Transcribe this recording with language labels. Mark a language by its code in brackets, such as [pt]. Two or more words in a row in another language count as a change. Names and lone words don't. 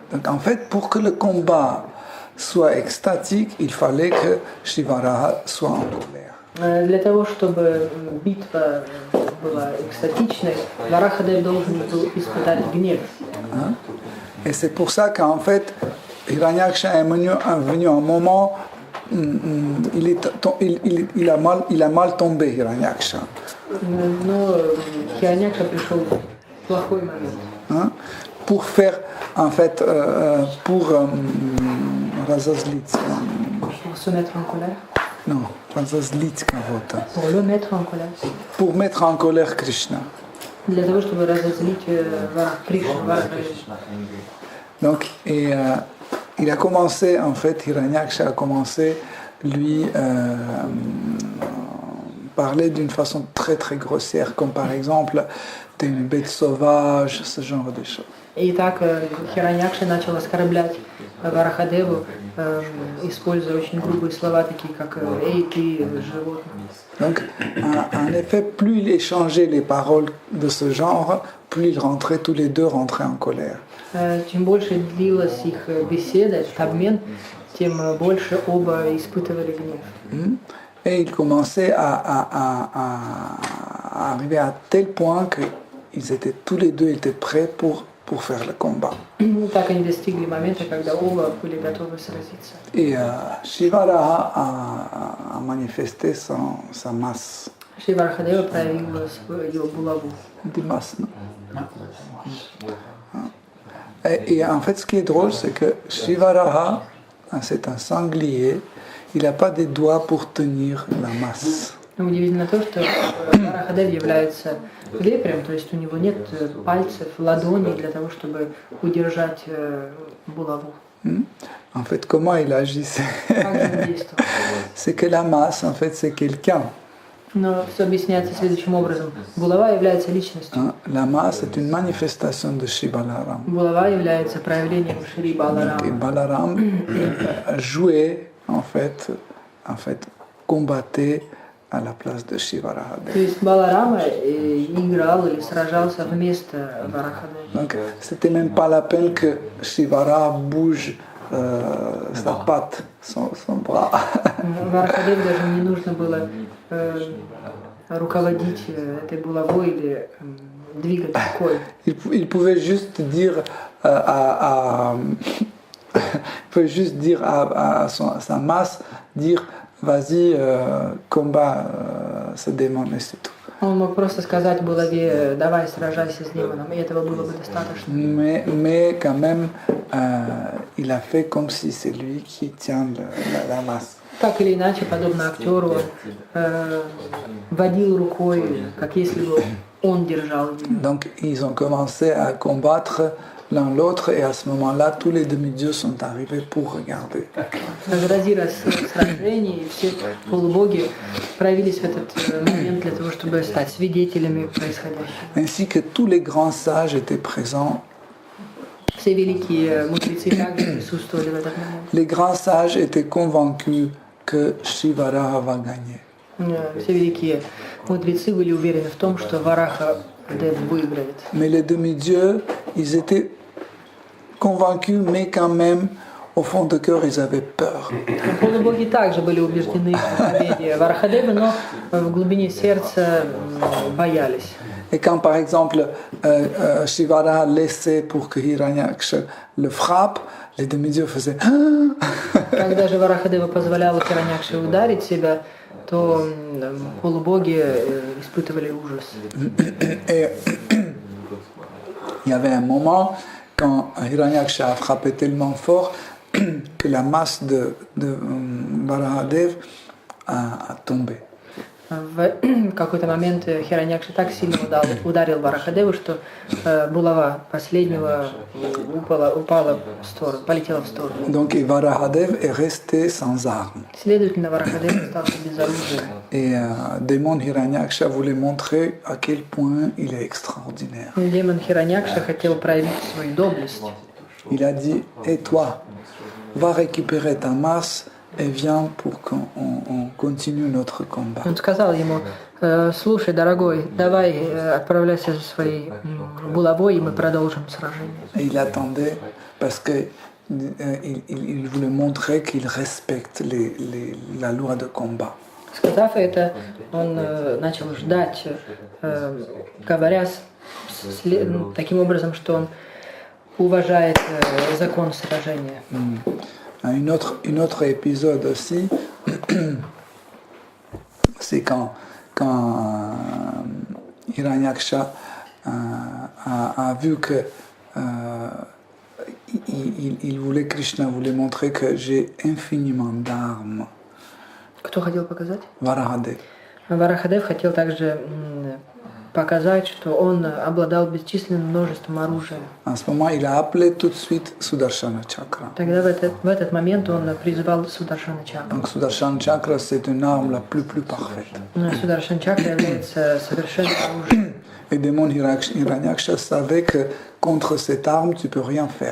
[fr] Donc en fait, pour que le combat soit extatique, il fallait que Shri Varaha soit en colère. [ru] Для того, чтобы битва была экстатичной, Варахадев должен был испытать гнев. [fr] Et c'est pour ça qu'en fait, Hiranyaksha est venu un moment, il a mal tombé, Hiranyaksha. [ru] Но Хираньякша пришел в плохой момент. [fr] Pour faire, en fait, pour разозлиться. Pour se mettre en colère. Non, [ru] разозлить кого-то. [fr] Pour le mettre en colère. Pour mettre en colère Krishna. [ru] Для того, чтобы разозлить Кришну. [fr] Donc, il a commencé, en fait, Hiranyaksha a commencé, lui, parler d'une façon très très grossière, comme par exemple, t'es une bête sauvage, ce genre de choses. [ru] И так Хираньякша начал оскорблять Варахадеву, используя очень грубые слова, такие как «Эй, ты животное». [fr] Donc, en effet, plus il échangeait les paroles de ce genre, plus ils rentraient, tous les deux rentraient en colère. [ru] Чем больше длилась их беседа, этот обмен, тем больше оба испытывали гнев. [fr] Et ils commençaient à arriver à tel point que tous les deux étaient prêts pour faire le combat. [ru] Так они достигли момента, когда оба были готовы сразиться. [fr] Et Shri Varaha a manifesté sa masse. [ru] Шри Варахадева проявил его булаву. [fr] Des masses, non? Et en fait, ce qui est drôle, c'est que Shri Varaha, c'est un sanglier, il n'a pas des doigts pour tenir la masse. [ru] Удивительно то, что Варахадев является вепрем, то есть у него нет пальцев, ладоней для того, чтобы удержать булаву. [fr] En fait, comment il agissait? [ru] Как же он действовал? [fr] C'est que la masse, en fait, c'est quelqu'un. [ru] Но все объясняется следующим образом. Булава является личностью. [fr] Hein. La masse est une manifestation de Shri Balaram. [ru] Булава является проявлением Шри [fr] Et [ru] Баларама. [fr] Balaram jouait, en fait, combattait à la place de Shri Varahadev. [ru] То есть Баларама играл или сражался вместо Варахадева. [fr] Donc, c'était même pas la peine que Shivara bouge sa patte, son bras. [ru] Варахадеву даже не нужно было руководить этой булавой или двигать рукой. [fr] Il pouvait juste dire à sa masse, dire vas-y, combat ce démon et c'est tout. [ru] Он мог просто сказать булаве, давай сражайся с демоном, и этого было бы достаточно. [fr] Mais quand même, il a fait comme si c'est lui qui tient la masse. [ru] Так или иначе, подобно актеру, водил рукой, как если бы он держал ее. [fr] Donc ils ont commencé à combattre l'un l'autre et à ce moment-là, tous les demi-dieux sont arrivés pour regarder. [ru] Разразилось сражение, и все полубоги проявились в этот момент для того, чтобы стать свидетелями происходящего. [fr] Ainsi que tous les grands sages étaient présents. [ru] Все великие мудрецы также присутствовали в этот момент. [fr] Les grands sages étaient convaincus que Shivara va gagner. [ru] Все великие мудрецы были уверены в том, что Вараха Дев выиграет. [fr] Mais les demi-dieux, ils étaient convaincus, mais quand même, au fond de cœur, ils avaient peur. [ru] Полубоги также были убеждены в победе Варахадева, но в глубине сердца боялись. [fr] Et quand, par exemple, Shivara laissait pour que Hiranyaksha le frappe, les demi-dieux faisaient [ru] Когда же Варахадева позволял Хираньякше ударить себя, то полубоги испытывали ужас. [fr] Et il y avait un moment quand Hiranyaksha a frappé tellement fort que la masse de Varahadev a tombé. [ru] В какой-то момент Хираньякша так сильно ударил Варахадеву, что булава последнего упала в сторону, полетела в сторону. [fr] Donc Varahadev est resté sans armes. [ru] Следовательно, Варахадев остался без оружия. [fr] Et démon Hiranyaksha voulait montrer à quel point il est extraordinaire. [ru] Демон Хираньякша хотел проявить свою доблесть. [fr] Il a dit, et toi, va récupérer ta masse et viens pour qu'on continue notre combat. [ru] Он сказал ему: слушай, дорогой, давай отправляйся за своей булавой, и мы продолжим сражение. [fr] Et il attendait parce que il voulait montrer qu'il respecte la loi de combat. [ru] Сказав это, он начал ждать, говоря таким образом, что он уважает закон сражения. [fr] Un autre épisode aussi, c'est quand Hiranyaksha a vu que Krishna voulait montrer que j'ai infiniment d'armes. [ru] Кто хотел показать? Varahadev. Варахадев хотел также показать, что он обладал бесчисленным множеством оружия. [fr] En ce moment, il a appelé tout de suite Sudarshana Chakra. [ru] Тогда в этот момент он призвал Сударшана Чакру. [fr] Donc Sudarshana Chakra, c'est une arme la plus parfaite. [ru] Сударшан Чакра является совершенным оружием. [fr] Et démon Hiranyaksha savait que contre cette arme, tu peux rien faire.